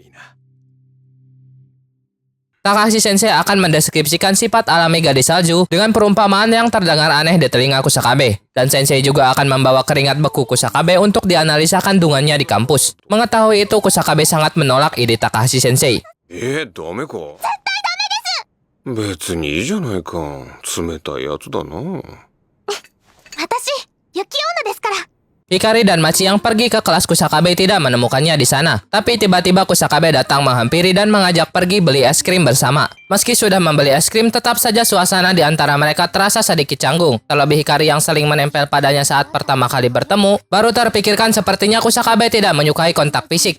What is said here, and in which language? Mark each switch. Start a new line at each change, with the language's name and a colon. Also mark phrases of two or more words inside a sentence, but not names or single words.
Indonesian: Takahashi Sensei akan mendeskripsikan sifat alami gadis salju dengan perumpamaan yang terdengar aneh di telinga Kusakabe. Dan Sensei juga akan membawa keringat beku Kusakabe untuk dianalisa kandungannya di kampus. Mengetahui itu, Kusakabe sangat menolak ide Takahashi Sensei.
Japanese: ダメか。別にいいじゃないか。冷たいやつだな。私、雪女ですから。
Indonesian: Hikari dan Machi yang pergi ke kelas Kusakabe tidak menemukannya di sana. Tapi tiba-tiba Kusakabe datang menghampiri dan mengajak pergi beli es krim bersama. Meski sudah membeli es krim, tetap saja suasana di antara mereka terasa sedikit canggung. Terlebih Hikari yang sering menempel padanya saat pertama kali bertemu, baru terpikirkan sepertinya Kusakabe tidak menyukai kontak fisik.